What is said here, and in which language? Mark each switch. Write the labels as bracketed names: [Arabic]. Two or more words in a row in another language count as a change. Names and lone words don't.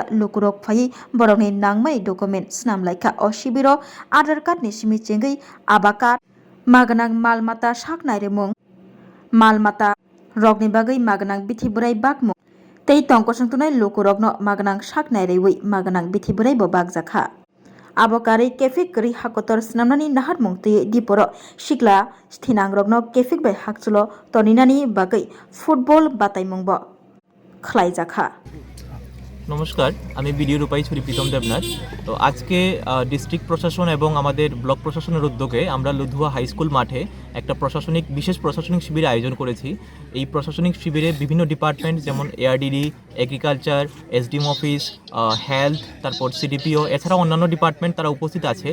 [Kok Borok] lukurok phai borokni nangmai document snamlaika o shibiro Aadhaar card ni simi chengei aba card maganang malmata saknai remung malmata rokni bagai maganang bithi burai bakmung tei tongkosang tunai lukurokno maganang saknai rewi maganang bithi burai bo bakjakha abo kari kefik kri hakotor snamnani naharmung tei diporo sikla thinangrokno kefik bai hakchulo toninani bagai football bataimung bo khlaijakha। [Bangla] নমস্কার, আমি বিডিও রূপাইছড়ি প্রীতম দেবনাথ। তো আজকে ডিস্ট্রিক্ট প্রশাসন এবং আমাদের ব্লক প্রশাসনের উদ্যোগে আমরা লুধুয়া হাই স্কুল মাঠে একটা বিশেষ প্রশাসনিক শিবির আয়োজন করেছি। এই প্রশাসনিক শিবিরে বিভিন্ন ডিপার্টমেন্ট যেমন [English] ARDD, agriculture, SDM office, health, [Bangla] তারপর সিডিপিও, এছাড়াও অন্যান্য ডিপার্টমেন্ট তারা উপস্থিত আছে।